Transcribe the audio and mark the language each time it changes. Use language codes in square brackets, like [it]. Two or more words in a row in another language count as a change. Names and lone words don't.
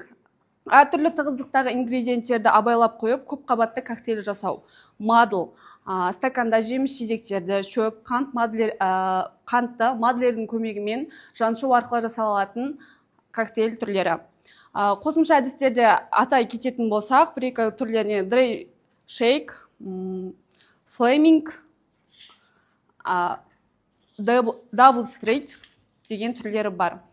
[kk] Әртүрлі тығыздықтағы ингредиенттерді абайлап қойып, көп қабатты коктейль жасау. Muddle. Стаканда жеміс-жидектерді, шөп, қантты мадлердің көмегімен жаншу арқылы жасалатын коктейль түрлері. Қосымша әдістерді атай кететін болсақ, бір-екі түрлеріне [en] dry shake, flaming, double straight [kk] деген түрлері бар.